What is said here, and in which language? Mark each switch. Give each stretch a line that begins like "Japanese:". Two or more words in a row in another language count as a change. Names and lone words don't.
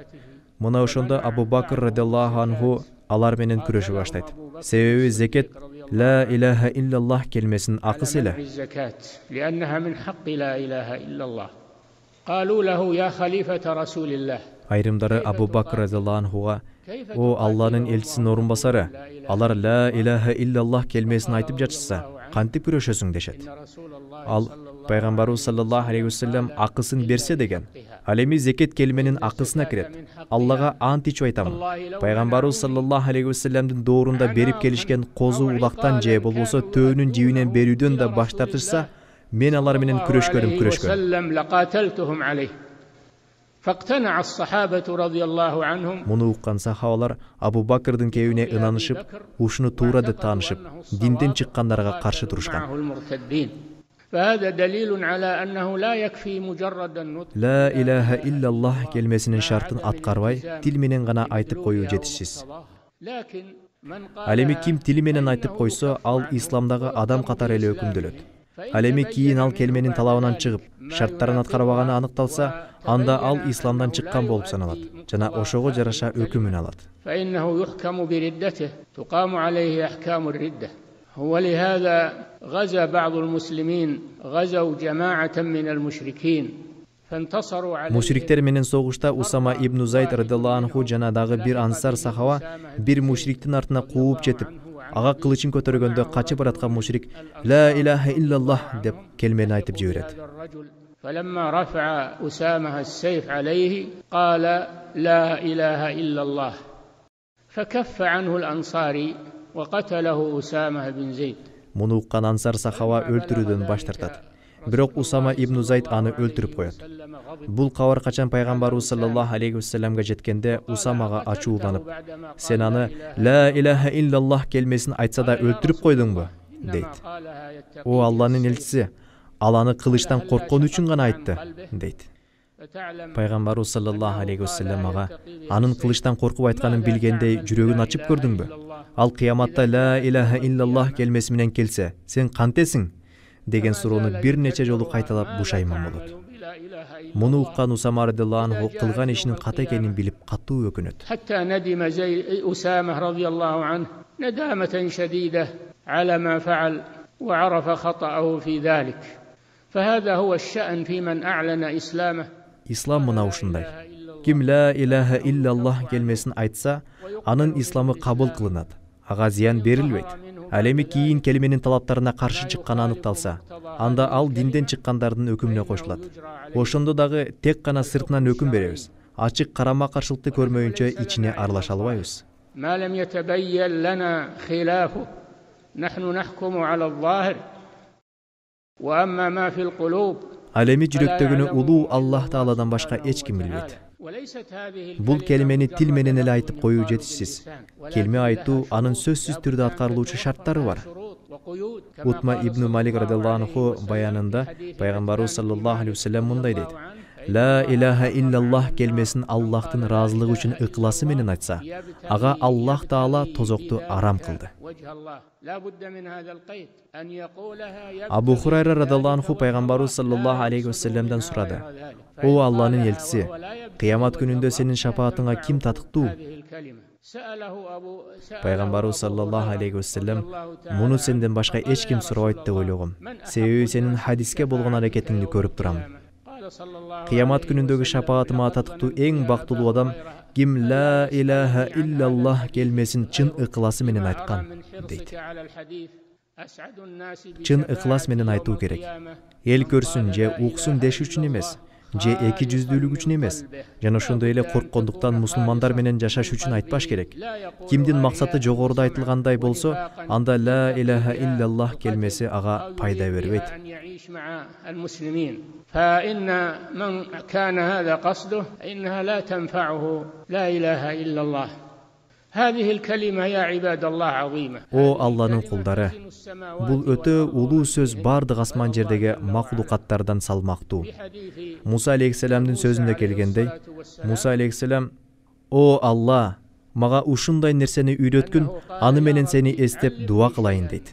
Kyrgyz: Мына ошондо Абу Бакр
Arabic: رضي الله عنه
Kyrgyz: алар менен күрөшүп баштайт. Себеби зекет
Arabic: لا إله إلا الله
Kyrgyz: келмесин акысы эле. Айрымдары Абу Бакр
Arabic: رضي الله عنه:
Kyrgyz: "О Алланын элчисинин орун басары, алар
Arabic: لا إله إلا الله
Kyrgyz: келмесин айтып жатышса, кантип күрөшөсүң?" дешет. Ал Пайгамбарыбыз
Arabic: صلى الله عليه وسلم
Kyrgyz: акысын берсе деген. Ал эми зекет келменин акысына кирет. Аллага ант ичип айтам. Пайгамбарыбыз
Arabic: صلى الله عليه وسلم
Kyrgyz: доорунда берип келишкен козу улактан же болбосо төөнүн жибинен берүүдөн да баш тартышса, мен алар менен күрөшкөнүм. Муну уккан сахабалар Абу Бакрдын кебине ынанышып, ушуну туура деп таанышып, динден чыккандарга каршы турушкан.
Arabic: لا إله إلا الله
Kyrgyz: келмесинин шартын аткарбай, тил менен гана айтып коюу жетишсиз. Ал эми ким тили менен айтып койсо, ал исламдагы адам катары эле өкүмдөлөт. Ал эми кийин ал келменин талабынан чыгып, шарттарын аткарбаганы аныкталса, анда ал исламдан чыккан болуп саналат жана ошого жараша өкүмүн алат.
Arabic: ولهذا غزا بعض المسلمين غزوا جماعة من المشركين فانتصروا عليه.
Kyrgyz: Мушриктер менен согушта Усама ибн Зайд
Arabic: رضي الله عنه
Kyrgyz: жана дагы бир ансар сахаба бир мушриктин артына кууп жетип, ага кылычын көтөргөндө качып бараткан мушрик
Arabic: لا إله إلا الله
Kyrgyz: деп келмени айтып жиберет.
Arabic: فلما رفع أسامة السيف عليه قال لا إله إلا الله فكف عنه الأنصاري وقتله أسامة بن زيد.
Kyrgyz: Муну уккан ансар сахаба өлтүрүүдөн баш тартат. Бирок Усама ибн Зайд аны өлтүрүп коет. Бул кабар качан Пайгамбарыбыз
Arabic: صلى الله عليه وسلم
Kyrgyz: жеткенде Усамага ачууланып: "Сен аны
Arabic: لا إله إلا الله
Kyrgyz: келмесин айтса да өлтүрүп койдуңбу?" дейт. "О Алланын элчиси, ал аны кылычтан корккон үчүн гана айтты", дейт. Пайгамбарыбыз
Arabic: صلى الله عليه وسلم
Kyrgyz: ага: "Анын кылычтан коркуп айтканын билгендей жүрөгүн ачып көрдүңбү? Ал кыяматта
Arabic: لا إله إلا الله
Kyrgyz: келмеси менен келсе, сен кантесиң?" деген суроону бир нече жолу кайталап бушайман болот. Муну уккан Усама
Arabic: رضي الله عنه
Kyrgyz: кылган ишинин ката экенин билип катуу өкүнөт.
Arabic: حتى ندم أسامة رضي الله عنه ندامة شديدة على ما فعل وعرف خطأه في ذلك. فهو الشأن في من أعلن إسلامه.
Kyrgyz: Ислам мына ушундай. Ким
Arabic: لا إله إلا الله
Kyrgyz: келмесин айтса, анын исламы кабыл кылынат. Ага зыян берилбейт. Ал эми кийин келменин талаптарына каршы чыкканы аныкталса, анда ал динден чыккандардын өкүмүнө кошулат. Ошондо дагы тек гана сыртынан өкүм беребиз. Ачык карама каршылыкты көрмөйүнчө ичине аралаша албайбыз.
Arabic: ما لم يتبين لنا خلاف نحن نحكم على الظاهر وأما ما في القلوب.
Kyrgyz: Ал эми жүрөктөгүнү улуу Аллах Тааладан башка эч ким билбейт. Бул келмени тил менен эле айтып коюу жетишсиз. Келме айтуу анын сөзсүз түрдө аткарылуучу шарттары бар. Утма ибн Малик
Arabic: رضي الله عنه
Kyrgyz: баянында Пайгамбарыбыз
Arabic: صلى الله عليه وسلم
Kyrgyz: мындай дейт:
Arabic: "لا إله إلا الله
Kyrgyz: келмесин Аллахтын ыраазылыгы үчүн ыкласы менен айтса, ага Аллах Таала тозокту арам кылды." Абу Хурайра
Arabic: رضي الله عنه
Kyrgyz: Пайгамбарыбыз
Arabic: صلى الله عليه وسلم
Kyrgyz: сурады: "О Алланын элчиси, кыямат күнүндө сенин шафаатыңа ким татыктуу?" Пайгамбарыбыз
Arabic: صلى الله عليه وسلم:
Kyrgyz: "Муну сенден башка эч ким сурабайт деп ойлогом. Себеби сенин хадиске болгон аракетиңди көрүп турам. Кыямат күнүндөгү шафаатыма татыктуу эң бактылуу адам ким
Arabic: لا إله إلا الله
Kyrgyz: келмесин чын ыкласы менен айткан", дейт. Чын ыклас менен айтуу керек. Эл көрсүн же уксун деш үчүн эмес, же эки жүздүүлүк үчүн эмес, жана ошондой эле корккондуктан мусулмандар менен жашаш үчүн айтпаш керек. Кимдин максаты жогоруда айтылгандай болсо, анда
Arabic: لا إله إلا الله
Kyrgyz: келмеси ага пайда бербейт.
Arabic: فإن من كان هذا قصده إنها لا تنفعه لا إله إلا الله هذه الكلمة يا عباد الله عظيمة.
Kyrgyz: О Алланын кулдары, бул өтө улуу сөз бардык асман жердеги макулукаттардан салмактуу. Муса алейхиссаламдын сөзүндө келгендей, Муса алейхиссалам: "О Алла, мага ушундай нерсени үйрөткүн, аны менен сени эстеп дуа кылайын" дейт.